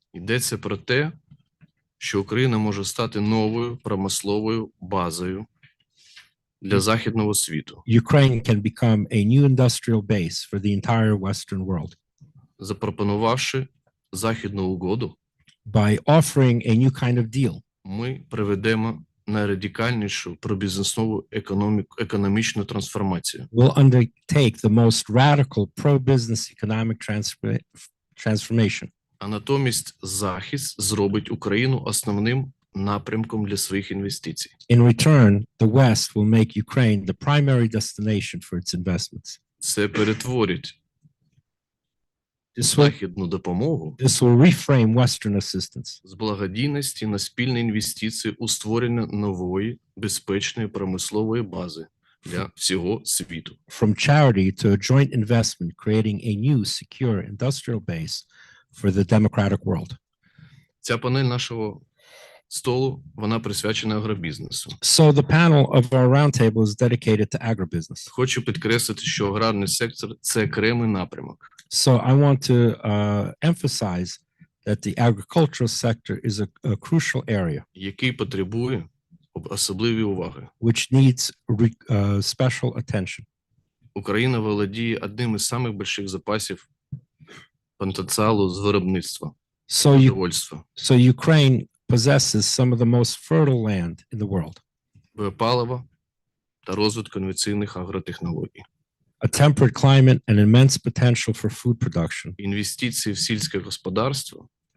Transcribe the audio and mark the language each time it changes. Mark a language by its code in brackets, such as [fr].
[uk] Йдеться про те, що Україна може стати новою промисловою базою для західного світу, [en] Ukraine can become a new industrial base for the entire Western world [uk] запропонувавши західну угоду. [en] by offering a new kind of deal. [uk] Ми приведемо найрадикальнішу пробізнесову економічну трансформацію. [en] We'll undertake the most radical pro-business economic transformation. [uk] А натомість захист зробить Україну основним напрямком для своїх інвестицій. [en] In return, the West will make Ukraine the primary destination for its investments. [uk] Це перетворить [en] This will [uk] західну допомогу [en] reframe Western assistance [uk] з благодійності на спільні інвестиції у створення нової безпечної промислової бази для всього світу. [en] from charity to a joint investment, creating a new, secure industrial base for the democratic world. [uk] Ця панель нашого столу, вона присвячена агробізнесу. [en] So the panel of our roundtable is dedicated to agribusiness. [uk] Хочу підкреслити, що аграрний сектор – це окремий напрямок. [en] So I want to emphasize that the agricultural sector is a crucial area [uk] який потребує особливої уваги. [en] which needs special attention. [uk] Україна володіє одним із самих великих запасів потенціалу з виробництва, продовольства, [en] So Ukraine possesses some of the most fertile land in the world. [uk] біопалива та розвитку конвенційних агротехнологій. [en] A temperate climate and immense potential for food production. [uk] Інвестиції в сільське господарство